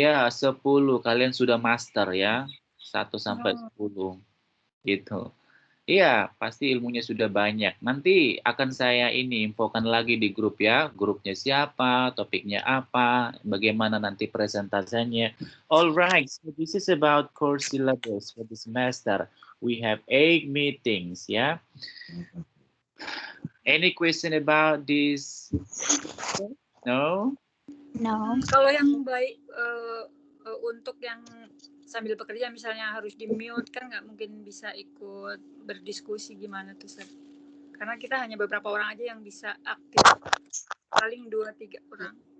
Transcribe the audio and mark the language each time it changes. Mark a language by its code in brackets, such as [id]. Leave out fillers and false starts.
[id] Ya, 10 kalian sudah master ya, 1 sampai 10 gitu. Iya, pasti ilmunya sudah banyak. Nanti akan saya ini infokan lagi di grup ya. Grupnya siapa, topiknya apa, bagaimana nanti presentasinya. [en] Alright, so this is about course syllabus for the semester. We have 8 meetings ya. Any question about this? No? No. [id] Kalau yang baik untuk yang sambil bekerja misalnya harus di mute kan nggak mungkin bisa ikut berdiskusi gimana tuh Sir? Karena kita hanya beberapa orang aja yang bisa aktif, paling 2-3 orang.